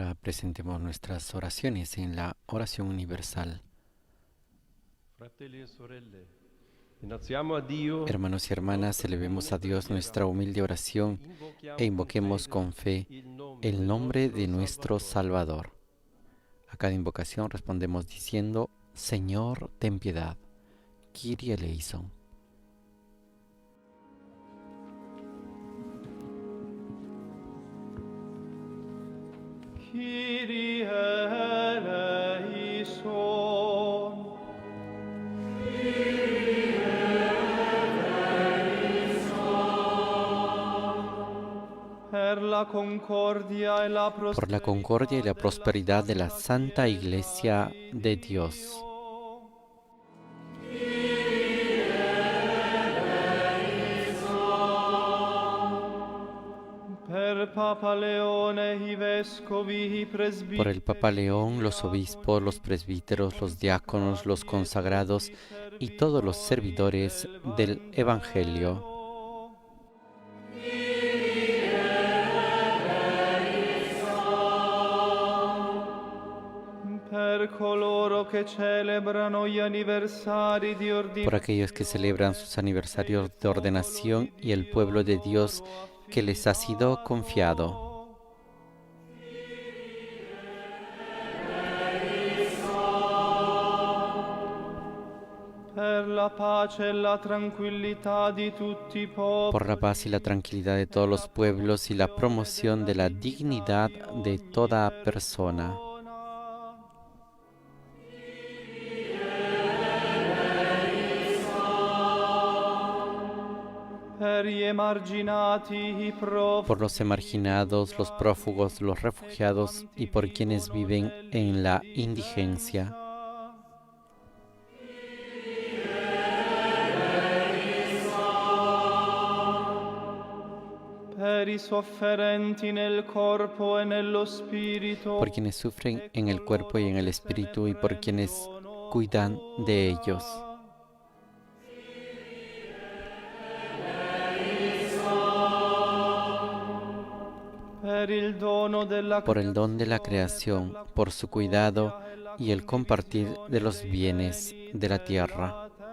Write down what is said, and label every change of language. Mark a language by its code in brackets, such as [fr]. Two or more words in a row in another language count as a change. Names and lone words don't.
[es] presentemos nuestras oraciones en la oración universal. [it] Fratelli e sorelle, innalziamo a Dio [es] Hermanos y hermanas, elevemos a Dios nuestra humilde oración e invoquemos con fe el nombre de nuestro Salvador. A cada invocación respondemos diciendo: Señor, ten piedad. [el] Kyrie eleison. Kyrie eleison. [it] Per la concordia [es] y la Por la concordia y la prosperidad de la Santa Iglesia de Dios. [it] Per Papa Leone i vescovi i presbiteri. [es] Por el Papa León, los obispos, los presbíteros, los diáconos, los consagrados y todos los servidores del Evangelio. [it] Per coloro che celebrano gli anniversari di [es] Por aquellos que celebran sus aniversarios de ordenación y el pueblo de Dios que les ha sido confiado. [it] Per la pace e la tranquillità di tutti i popoli. [es] Por la paz y la tranquilidad de todos los pueblos y la promoción de la dignidad de toda persona. [it] Per gli emarginati, i profughi. [es] Por los emarginados, los prófugos, los refugiados y por quienes viven en la indigencia. [it] Per i sofferenti nel corpo e nello spirito. [es] Por quienes sufren en el cuerpo y en el espíritu y por quienes cuidan de ellos. Por el don de la creación, por su cuidado y el compartir de los bienes de la tierra.